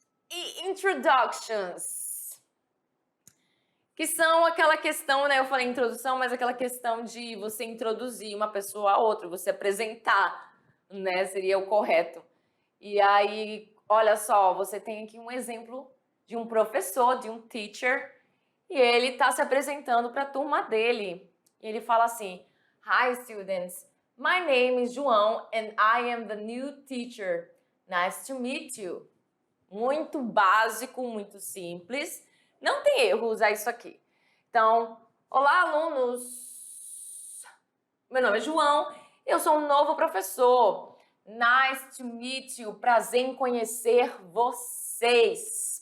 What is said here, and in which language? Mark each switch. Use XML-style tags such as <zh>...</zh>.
<pt>E introductions, que são aquela questão, né? Eu falei introdução, mas aquela questão de você introduzir uma pessoa a outra, você apresentar, né? Seria o correto. E aí, olha só, você tem aqui um exemplo de um professor, de um teacher, e ele está se apresentando para a turma dele. E ele fala assim:</pt> <en>Hi, students. My name is João and I am the new teacher. Nice to meet you.</en> <pt>Muito básico, muito simples. Não tem erro usar isso aqui. Então, olá, alunos. Meu nome é João, eu sou um novo professor.</pt> <en>Nice to meet you.</en> <pt>Prazer em conhecer vocês.</pt>